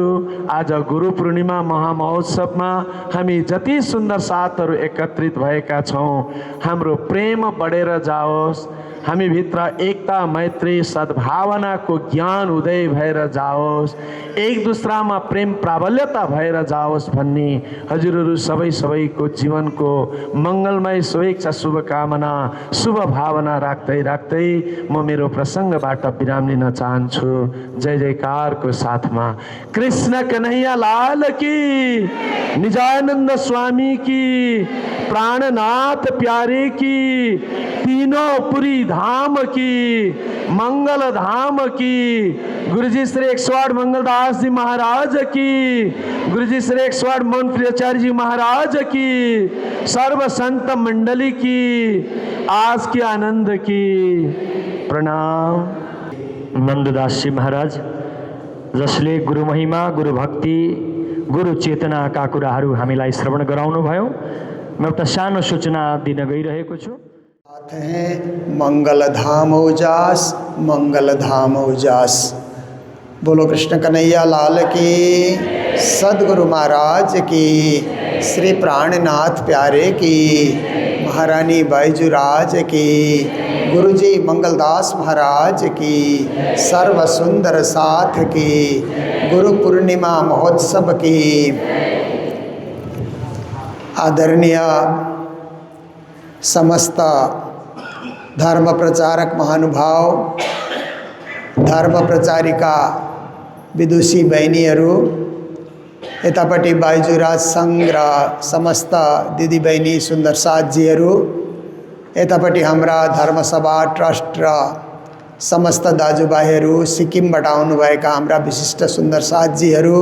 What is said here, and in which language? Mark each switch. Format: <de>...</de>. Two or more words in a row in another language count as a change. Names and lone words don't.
<ne>आज गुरु पूर्णिमा महामहोत्सवमा हामी जति सुन्दर साथहरू एकत्रित भएका छौँ, हाम्रो प्रेम बढेर जाओस्, हामी भित्र एकता मैत्री सद्भावनाको ज्ञान उदय भएर जाओस्, एक दूसरामा प्रेम प्राबल्यता भएर जाओस् भन्ने हजुरहरू सबैको जीवनको मङ्गलमय शुभेच्छा शुभकामना शुभ भावना राख्दै म मेरो प्रसङ्गबाट विराम लिन चाहन्छु। जय जयकारको साथमा</ne> <hi>कृष्ण कन्हैया लाल की, निजानंद स्वामी की, प्राणनाथ प्यारे की, तीनों पुरी धाम की, मंगल धाम की, गुरुजी श्री 108 मंगलदास जी महाराज की, गुरुजी श्री 108 मोहन प्रियाचार्य जी महाराज की, सर्व संत मंडली की, आज के आनंद की प्रणाम।</hi> <ne>नन्ददास जी महाराज जसले गुरु महिमा, गुरु भक्ति, गुरु चेतनाका कुराहरू हामीलाई श्रवण गराउनु भयो, म एउटा सानो सूचना दिन गइरहेको छु।</ne> <hi>मंगल धाम उजास, मंगल धाम उजास। बोलो कृष्ण कन्हैया लाल की, सदगुरु महाराज की, श्री प्राणनाथ प्यारे की, महारानी बैजूराज की, गुरुजी मंगलदास महाराज की, सर्व सुंदर साथ की, गुरु पूर्णिमा महोत्सव की।</hi> <ne>आदरणीय समस्त धर्म प्रचारक महानुभाव, धर्म प्रचारिका विदुषी बहिनीहरू, यतापट्टि बाइजुराज सङ्घ र समस्त दिदीबहिनी सुन्दर साथजीहरू, यतापट्टि हाम्रा धर्मसभा ट्रस्ट र समस्त दाजुभाइहरू, सिक्किमबाट आउनुभएका हाम्रा विशिष्ट सुन्दर साथजीहरू</ne>